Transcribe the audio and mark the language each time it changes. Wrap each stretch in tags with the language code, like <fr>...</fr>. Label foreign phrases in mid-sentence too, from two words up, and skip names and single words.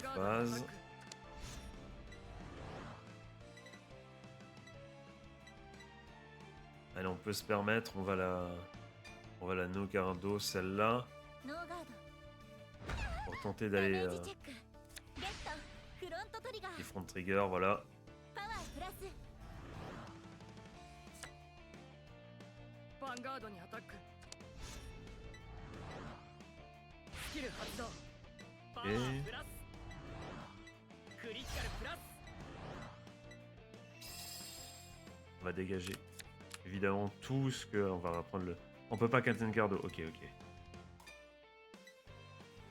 <fr>Telle</fr> <ja>のアタ</ja> <fr>phase.</fr> <ja>ック</ja> <fr>Allez, on peut se permettre, on va la no-gardo, celle-là,</fr> <ja>ノーガード</ja> <fr>pour tenter</fr> <ja>ダメ</ja> <fr>d'aller</fr> <ja>ージチェックゲットフロントトリガー</ja> <fr>les front trigger, voilà.</fr> <ja>パワープラスヴァンガードにアタックスキル発動パワープラスクリティカルプラス</ja> <fr>On va dégager. Évidemment, tout ce que... On va reprendre le... On peut pas Captain Gardo. Ok, ok.</fr>